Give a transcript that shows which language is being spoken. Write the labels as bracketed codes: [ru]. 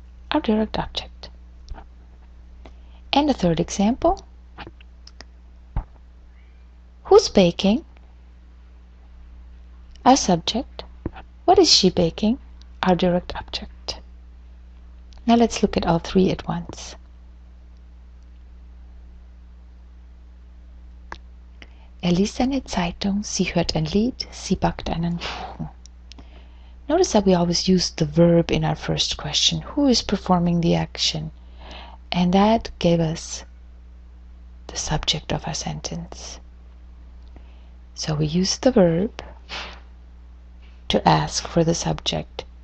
[en] Our direct object. And a third example. Who's baking? Our subject. What is she baking? Our direct object. Now let's look at all three at once. [de] Liest eine Zeitung, sie hört ein Lied, sie backt einen Kuchen. [en] Notice that we always use the verb in our first question. Who is performing the action? And that gave us the subject of our sentence. So we use the verb to ask for the subject.